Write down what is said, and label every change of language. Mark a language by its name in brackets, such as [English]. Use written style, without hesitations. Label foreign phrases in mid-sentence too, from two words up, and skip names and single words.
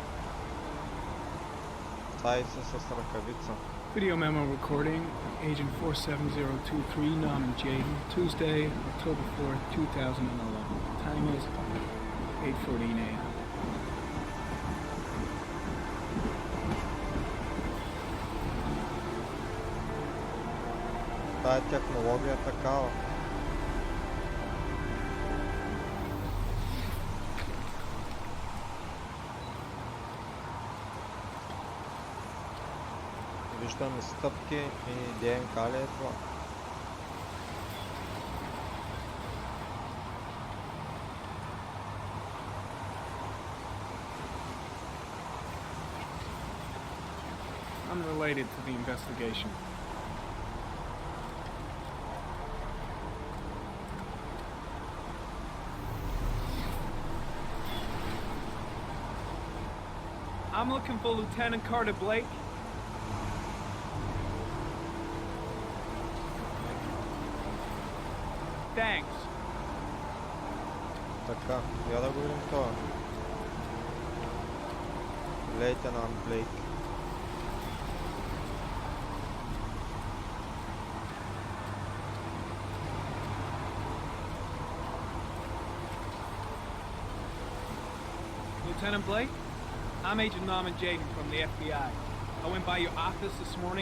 [Bulgarian] Цайси с ръкавица. [English] Video memo recording, Agent 47023, Norman Jaden, Tuesday, October 4th, 2011. Time is 8:14 a.m. [Bulgarian] Тая технология е такава. Виждаме стъпки и ДНК ли е това? [English] Unrelated to the investigation. I'm looking for Lieutenant Carter Blake. Thanks. [Bulgarian] Така, я да го видим това. Лейтенант Блейк. [English] Lieutenant Blake? I'm Agent Norman Jaden from the FBI. I went by your office this morning.